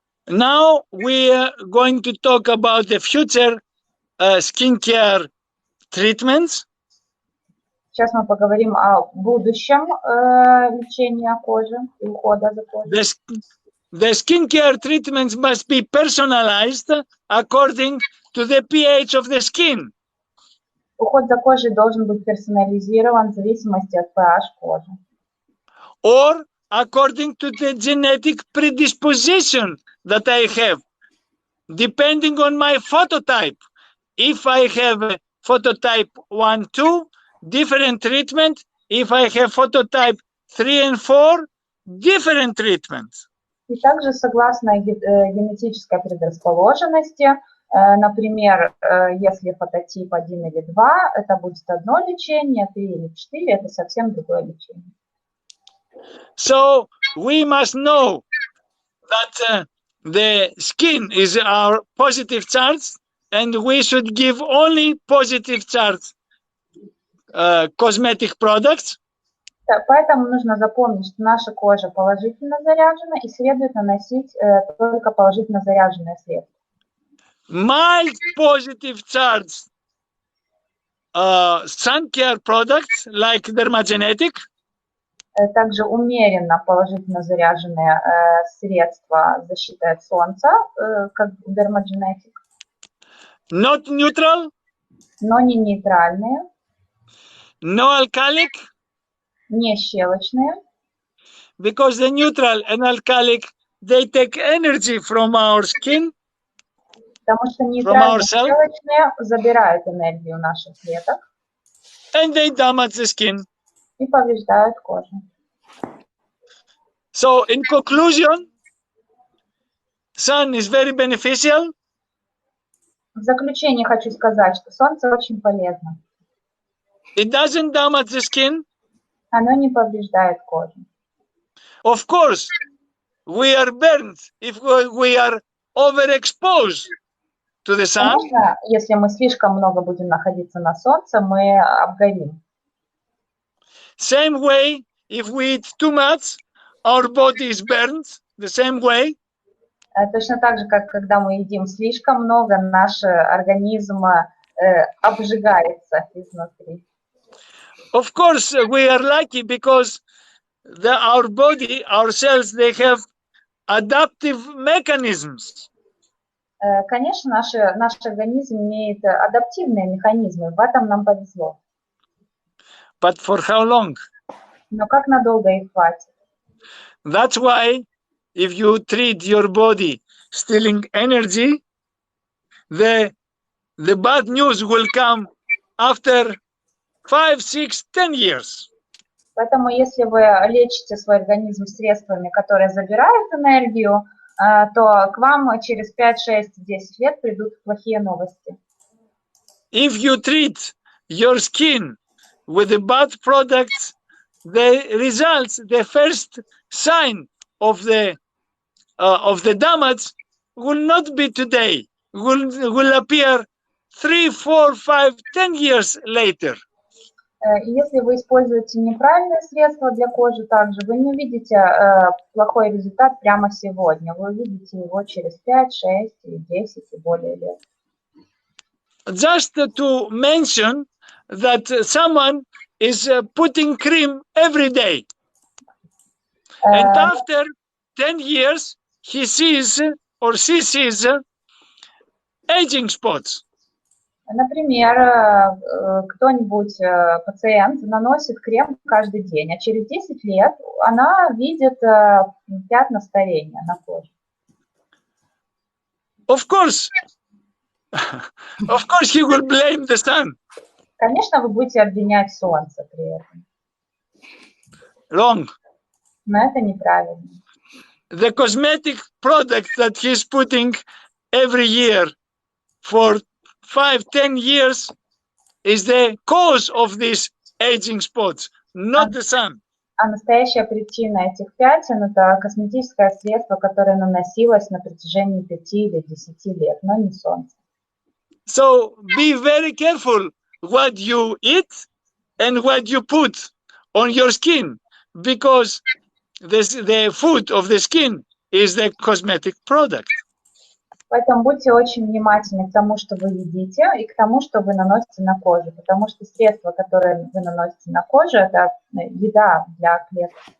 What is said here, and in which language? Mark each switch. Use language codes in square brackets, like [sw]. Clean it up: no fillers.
[en] Now we are going to talk about the future skincare treatments. [ru] Сейчас мы поговорим о будущем лечения кожи и ухода за кожей. [en] The skincare treatments must be personalized according to the pH of the skin. [ru] Уход за кожей должен быть персонализирован в зависимости от pH кожи. [en] Or according to the genetic predisposition that I have, depending on my phototype. If I have a phototype 1, 2, different treatment. If I have phototype 3 and 4, different treatment. [ru] И также согласно генетической предрасположенности, например, если фототип 1 или 2, это будет одно лечение, 3 или 4, это совсем другое лечение. [en] So we must know that the skin is our positive charge, and we should give only positive charge cosmetic products. [ru] Поэтому нужно запомнить, что наша кожа положительно заряжена, и следует наносить только положительно заряженные средства. [en] Mild positive charge sun care products like Dermagenetic. [ru] Также умеренно положительно заряженные средства защиты от солнца, как Dermagenetic. [en] Not neutral. [ru] Но не нейтральные. [en] No alkalic. [ru] Не щелочные. [en] Because the neutral and alkalic, they take energy from our skin. [ru] Потому что нейтральные и щелочные забирают энергию наших клеток. [en] And they damage the skin. [ru] И повреждают кожу. [en] So in conclusion, sun is very beneficial. [ru] В заключение хочу сказать, что солнце очень полезно. [en] It doesn't damage the skin. [ru] Оно не повреждает кожу. [en] Of course, we are burned if we are overexposed to the sun. [ru] Конечно, если мы слишком много будем находиться на солнце, мы обгорим. [en] Same way, if we eat too much, our body is burned. The same way. [ru] Точно так же, как когда мы едим слишком много, наш организм обжигается изнутри. [en] Of course, we are lucky because our body, our cells, they have adaptive mechanisms. [ru] Конечно, наш организм имеет адаптивные механизмы, в этом нам повезло. [en] But for how long? [ru] Но как надолго их хватит? [en] That's why, if you treat your body stealing energy, the bad news will come after 5, 6, 10 years. [ru] Поэтому, если вы лечите свой организм средствами, которые забирают энергию, то к вам через 5, 6, 10 лет придут плохие новости. [en] If you treat your skin with the bad products, the results, the first sign of the damage will not be today, will appear 3, 4, 5, 10 years later. [ru] Если вы используете неправильные средства для кожи, также вы не увидите плохой результат прямо сегодня. Вы увидите его через 5, 6, 10 и более лет. [en] Just to mention that someone is putting cream every day. And after 10 years, he sees or she sees aging spots. [ru] Например, кто-нибудь, пациент, наносит крем каждый день, а через 10 лет она видит пятна старения на коже. [en] Of course, he will blame the sun. [ru] Конечно, вы будете обвинять солнце при этом. [en] Wrong. [ru] Но это неправильно. [en] the cosmetic product that he's putting every year for 5-10 years is the cause of these aging spots, not the sun. [ru] А настоящая причина этих пятен – это косметическое средство, которое наносилось на протяжении 5 или 10 лет, но не солнце. [en] So be very careful what you eat and what you put on your skin, because the food of the skin is the cosmetic product. [ru] Поэтому будьте очень внимательны к тому, что вы едите, и к тому, что вы наносите на кожу, потому что средства, которые вы наносите на кожу, это еда для клеток.